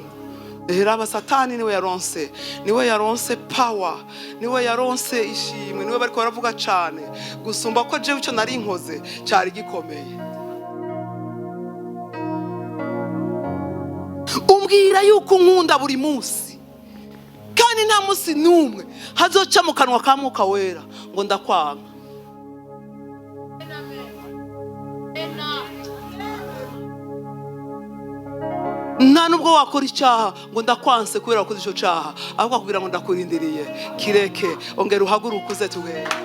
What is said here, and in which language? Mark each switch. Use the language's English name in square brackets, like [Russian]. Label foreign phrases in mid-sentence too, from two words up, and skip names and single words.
[Rundi] Raba Satani niwe yaronse power, niwe yaronse ishimwe, niwe bariko baravuga cyane gusumba ko jewe icyo nari nkoze cyari gikomeye. Umbwira yuko nkunda buri munsi, kandi nta munsi numwe hazoca mu kanwa ka Mwuka Wera ngo ndakwanga. Nta nubwo wakora icyaha ngo ndakwanse kubera wakoze icyo cyaha, ahubwo akubwira ngo ndakurindiriye, kireke, ongera uhaguruke uze tuhere.